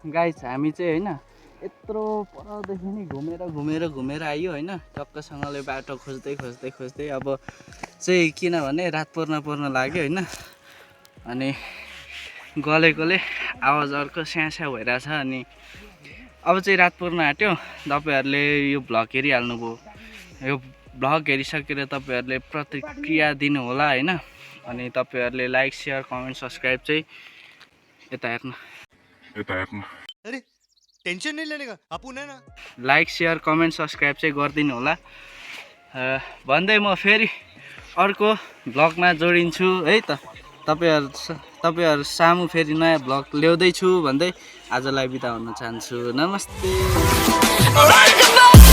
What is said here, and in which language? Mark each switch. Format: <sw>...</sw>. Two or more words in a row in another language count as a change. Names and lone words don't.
<ne>हामी चाहिँ होइन यत्रो परदेखि नि घुमेर आयो होइन टक्कसँगले बाटो खोज्दै अब चाहिँ किनभने रात पर्न लाग्यो होइन अनि गलेकोले आवाज अर्को स्यास्या भइरहेछ अनि अब चाहिँ रात पर्न आँट्यो तपाईँहरूले यो भ्लग हेरिहाल्नुभयो यो भ्लग हेरिसकेर तपाईँहरूले प्रतिक्रिया दिनु होला होइन अनि तपाईँहरूले</ne> <en>like share comment subscribe</en> <ne>चाहिँ यता हेर्नु</ne> <hi>अरे टेंशन नहीं लेने का अपन है ना</hi> <en>like share comment subscribe</en> <ne>चाहिँ गरिदिनु होला भन्दै म फेरि अर्को भ्लगमा जोडिन्छु है त तपाईँहरू सामु फेरि नयाँ भ्लग ल्याउँदैछु भन्दै आजलाई बिदा हुन चाहन्छु नमस्ते</ne>